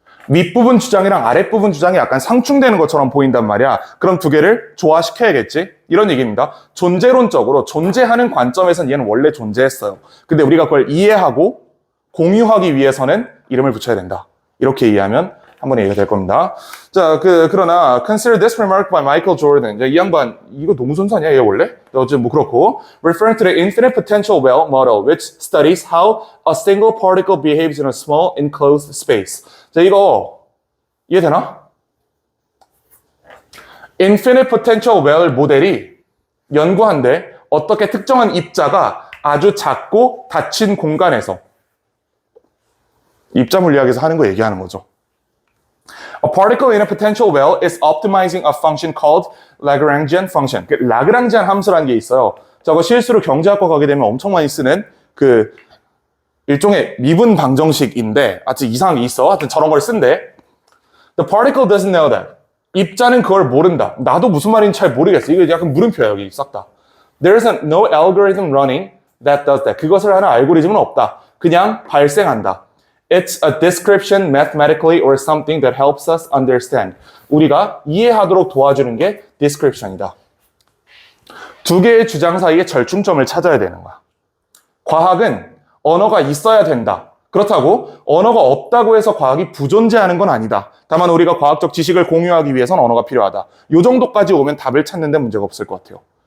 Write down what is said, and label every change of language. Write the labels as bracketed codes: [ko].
[ko] 윗부분 주장이랑 아랫부분 주장이 약간 상충되는 것처럼 보인단 말이야. 그럼 두 개를 조화시켜야겠지? 이런 얘기입니다. 존재론적으로 존재하는 관점에서는 얘는 원래 존재했어요. 근데 우리가 그걸 이해하고 공유하기 위해서는 이름을 붙여야 된다. 이렇게 이해하면 한 번에 얘기가 될 겁니다. [en] 자, 그러나 consider this remark by Michael Jordan. [ko] 이 양반 이거 농선사냐 얘 원래? [en] 어쨌든 뭐 그렇고 referring to the infinite potential well model which studies how a single particle behaves in a small enclosed space. [ko] 자, 이거 이해되나? infinite potential well 모델이 연구한데 어떻게 특정한 입자가 아주 작고 닫힌 공간에서 입자 물리학에서 하는 거 얘기하는 거죠. [en] A particle in a potential well is optimizing a function called Lagrangian function. [ko] 라그랑지안 함수라는 게 있어요. 저거 실수로 경제학과 가게 되면 엄청 많이 쓰는 그 일종의 미분 방정식인데 하여튼 이상한 게 있어. 하여튼 저런 걸 쓴대. [en] The particle doesn't know that. [ko] 입자는 그걸 모른다. 나도 무슨 말인지 잘 모르겠어. 이거 약간 물음표야 여기 싹 다. [en] There's no algorithm running that does that. [ko] 그것을 하는 알고리즘은 없다. 그냥 발생한다. [en] It's a description mathematically or something that helps us understand. [ko] 우리가 이해하도록 도와주는 게 description이다. 두 개의 주장 사이의 절충점을 찾아야 되는 거야. 과학은 언어가 있어야 된다. 그렇다고 언어가 없다고 해서 과학이 부존재하는 건 아니다. 다만 우리가 과학적 지식을 공유하기 위해서는 언어가 필요하다. 이 정도까지 오면 답을 찾는 데 문제가 없을 것 같아요.